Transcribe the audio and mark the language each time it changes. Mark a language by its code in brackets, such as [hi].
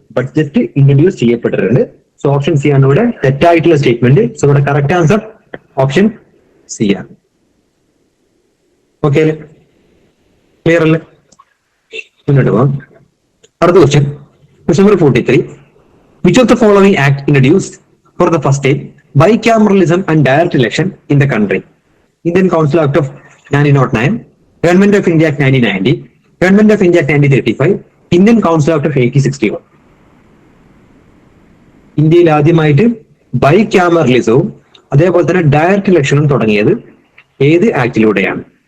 [ml] Budget introduce ചെയ്യപ്പെട്ടിട്ടുണ്ട്. So option C ആണ് ഇവിടെ തെറ്റായിട്ടുള്ള സ്റ്റേറ്റ്മെന്റ്. സോ ഇവിടെ കറക്റ്റ് ആൻസർ ഓപ്ഷൻ സി ആണ്. ഓക്കെ അല്ലേ? ക്ലിയർ അല്ലേ? മുന്നോട്ട് പോവാം. അടുത്ത question, question number 43. [en] Which of the following act introduced for the first time bicameralism and direct election in the country? Indian Council Act of 1909, Government of India Act 1990, Government of India Act 1935, Indian Council Act of 1861. [ml] ഇന്ത്യയിൽ ആദ്യമായിട്ട് by ക്യാമറലിസവും അതേപോലെ തന്നെ direct ഇലക്ഷനും തുടങ്ങിയത് ഏത് ആക്ടിലൂടെയാണ്?